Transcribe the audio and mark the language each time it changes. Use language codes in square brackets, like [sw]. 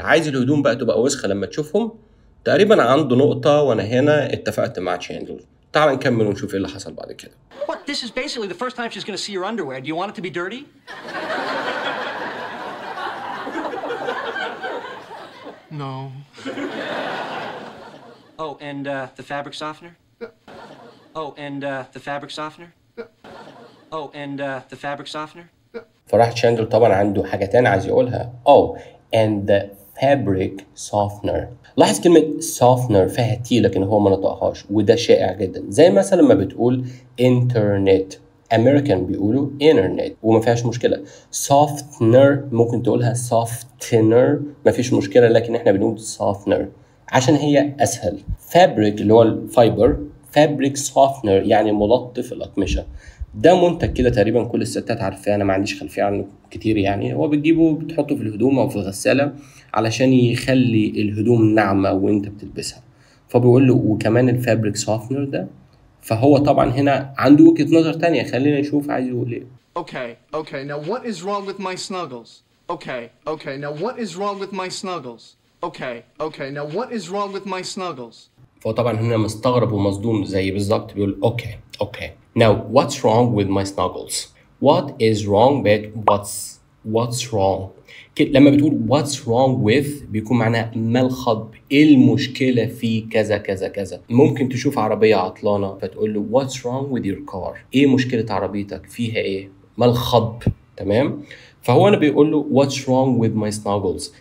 [ar] عايز الهدوم بقى تبقى وسخة لما تشوفهم. تقريبا عنده نقطة وأنا هنا اتفقت مع تشاندلر. تعال نكمل ونشوف ايه اللي حصل بعد كده. [en] What? This is basically the first time she's going to see your underwear. Do you want it to be dirty? No. Oh, and the fabric softener? Oh, and the fabric softener? Oh, and the fabric softener? [ar] فراح تشاندلر طبعا عنده حاجة تانية عايز يقولها. [en] Oh, and the fabric softener. [ar] لاحظ كلمة softener فيها تي لكن هو ما نطقهاش، وده شائع جدا. زي مثلا لما بتقول internet، American بيقولوا internet وما فيهاش مشكلة. softener ممكن تقولها softener ما فيش مشكلة، لكن احنا بنقول softener عشان هي أسهل. fabric اللي هو الفايبر، fabric softener يعني ملطف الأقمشة. ده منتج كده تقريبا كل الستات عارفاه، انا ما عنديش خلفيه عنه كتير يعني. هو بتجيبه بتحطه في الهدوم او في الغساله علشان يخلي الهدوم ناعمه وانت بتلبسها. فبيقول له وكمان الفابريك سوفنر ده. فهو طبعا هنا عنده وجهه نظر تانية، خلينا نشوف عايز يقول ايه. [en] Okay, now what is wrong with my snuggles? Okay, now what is wrong with my snuggles? Okay, now what is wrong with my snuggles? [ar] فهو طبعا هنا مستغرب ومصدوم زي بالظبط، بيقول okay. [en] Now what's wrong with my snuggles? What is wrong with what's wrong? [ar] لما بتقول [en] what's wrong with [ar] بيكون معناها ما الخطب، ايه المشكلة في كذا كذا كذا. ممكن تشوف عربية عطلانة فتقول له [en] what's wrong with your car؟ [ar] ايه مشكلة عربيتك؟ فيها ايه؟ ما الخطب؟ تمام؟ فهو أنا بيقول له [en] what's wrong with my snuggles.